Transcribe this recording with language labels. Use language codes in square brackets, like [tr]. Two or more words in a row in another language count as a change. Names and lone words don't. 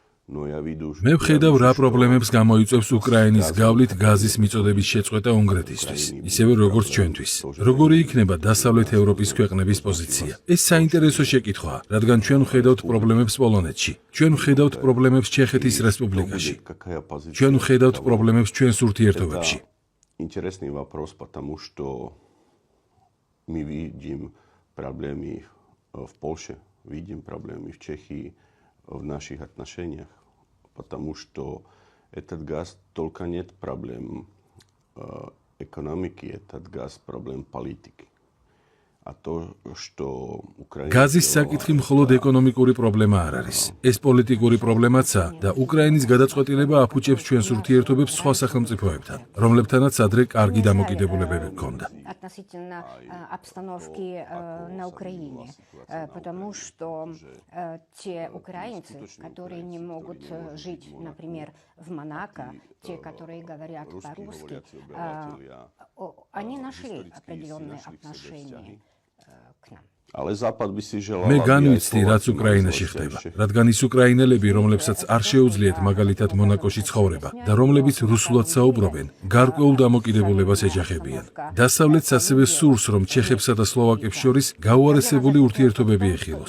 [ka] მე ვხედავ რა პრობლემებს გამოიწვევს უკრაინის გავლით გაზის მიწოდების შეწყვეტა უნგრეთისთვის, ისევე როგორც ჩვენთვის. როგორი იქნება დასავლეთ ევროპის ქვეყნების პოზიცია? ეს საინტერესო შეკითხვაა, რადგან ჩვენ ვხედავთ პრობლემებს პოლონეთში, ჩვენ ვხედავთ პრობლემებს ჩეხეთის რესპუბლიკაში, ჩვენ ვხედავთ პრობლემებს ჩვენს ურთიერთობებში. [ru] Интересный вопрос, потому что мы видим проблемы в Польше, видим проблемы в Чехии, в наших отношениях, потому что этот газ только нет проблем экономики, этот газ проблем политики. А то, что Украина... [ka] გაზის საკითხი მხოლოდ ეკონომიკური პრობლემა არ არის. ეს პოლიტიკური პრობლემაცაა და უკრაინის გადაწყვეტილება აფუჭებს ჩვენს ურთიერთობებს სხვა სახელმწიფოებთან, რომლებთანაც ადრე კარგი დამოკიდებულებები ჰქონდა. [ru] Относительно обстановки на Украине, потому что те украинцы, которые не могут жить, например, в Монако, те, которые говорят по-русски, они нашли определенные отношения к нам. [ka] მე განვიცდი, რაც უკრაინაში ხდება, რადგან ის უკრაინელები, რომლებსაც არ შეუძლიათ მაგალითად მონაკოში ცხოვრება და რომლებიც რუსულად საუბრობენ, გარკვეულ დამოკიდებულებას ეჯახებიან. დასავლეთს ასევე სურს, რომ ჩეხებსა და სლოვაკებს შორის გაუარესებული ურთიერთობები ეხილოს.